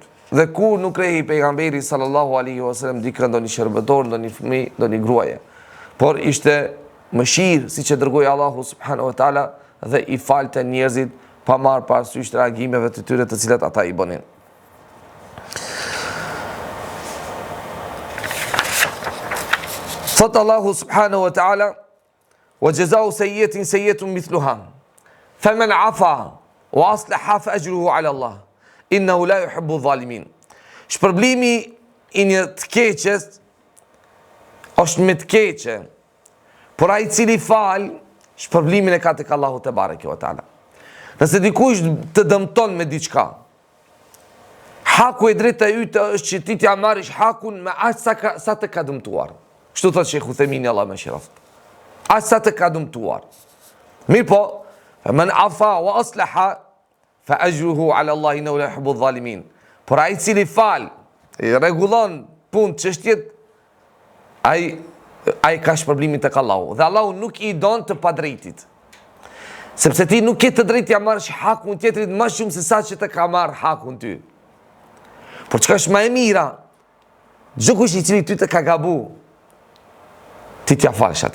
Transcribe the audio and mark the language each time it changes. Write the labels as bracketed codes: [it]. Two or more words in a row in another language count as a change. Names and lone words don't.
[sq] Dhe kur nuk rrehi pejgamberi [ar] صلى الله عليه وسلم [sq] dikë ndonjë shërbëtor, ndonjë fëmijë, ndonjë gruaje, por ishte mëshirë siç e dërgoi Allahu [ar] سبحانه وتعالى [sq] dhe i falte njerëzit pa marrë parasysh reagimeve të tyre të cilat ata i bënin. Thot Allahu [ar] سبحانه وتعالى وجزاء سيئة سيئة مثلها فمن عفا وأصلح فأجره على الله إنه لا يحب الظالمين. [sq] Shpërblimi i një të keqes është me të keqe, por ai i cili fal, shpërblimin e ka tek Allahu [ar] تبارك وتعالى. [sq] Nëse dikush të dëmton me diçka, haku e drejtë e ytë është që ti t'ja marrësh hakun me aq sa të ka dëmtuar. Kështu thot Sheikh Uthemini, Allah më shëroft. Aq sa të ka dëmtuar. Mirë po, [ar] من عفا وأصلح فأجره على الله إنه لا يحب الظالمين. [sq] Por ai i cili fal, i rregullon punë çështjet, ai ka shpërblimin tek Allahu. Dhe Allahu nuk i don të padrejtit. Sepse ti nuk ke të drejtë t'ja marrësh hakun tjetrit më shumë se sa që të ka marrë hakun ty. Por çka është më e mira, çdo kush i cili ty të ka gabu, ti t'ja falsh atij.